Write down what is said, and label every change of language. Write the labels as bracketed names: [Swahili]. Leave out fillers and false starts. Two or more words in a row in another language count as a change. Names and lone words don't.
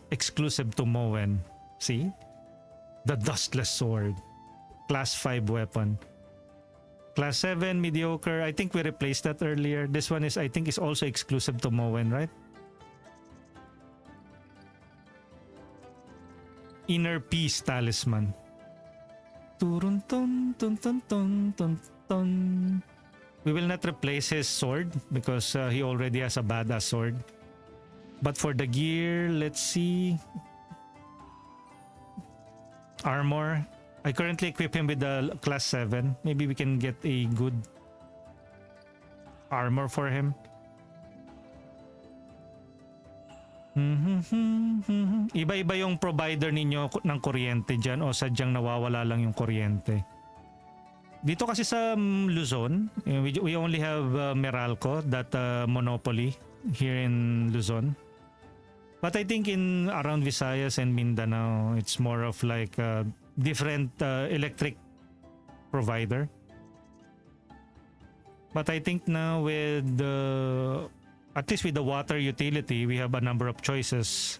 [English] Exclusive to Mowen. See? The dustless sword. Class 5 weapon. Class 7, mediocre. I think we replaced that earlier. This one is, I think, is also exclusive to Mowen, right? Inner Peace Talisman. Turun ton ton ton ton ton ton. We will not replace his sword because he already has a badass sword. But for the gear, let's see. Armor. I currently equip him with the class 7. Maybe we can get a good armor for him. [Filipino] Iba-iba yung provider ninyo ng kuryente dyan o sadyang nawawala lang yung kuryente. Dito kasi sa Luzon, [English] we only have Meralco, that monopoly here in Luzon. But I think in around Visayas and Mindanao, it's more of like a different electric provider. But I think now with at least with the water utility, we have a number of choices.